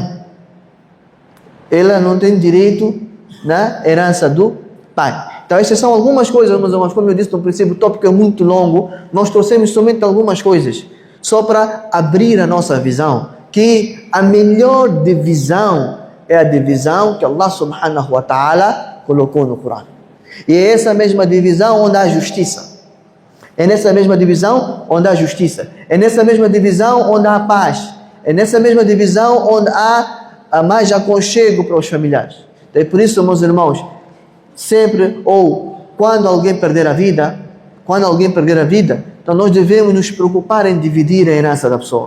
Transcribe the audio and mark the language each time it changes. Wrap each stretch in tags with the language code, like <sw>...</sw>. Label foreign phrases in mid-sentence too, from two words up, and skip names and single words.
<pt>Ela não tem direito na herança do pai. Então essas são algumas coisas, meus irmãos. Como eu disse no princípio, o tópico é muito longo. Nós trouxemos somente algumas coisas, só para abrir a nossa visão, que a melhor divisão é a divisão que Allah</pt> <ar>سبحانه وتعالى</ar> <pt>colocou no Corão. E é essa mesma divisão onde há justiça. É nessa mesma divisão onde há justiça. É nessa mesma divisão onde há paz. É nessa mesma divisão onde há mais aconchego para os familiares. Então, é por isso, meus irmãos, sempre ou quando alguém perder a vida, então nós devemos nos preocupar em dividir a herança da pessoa.</pt>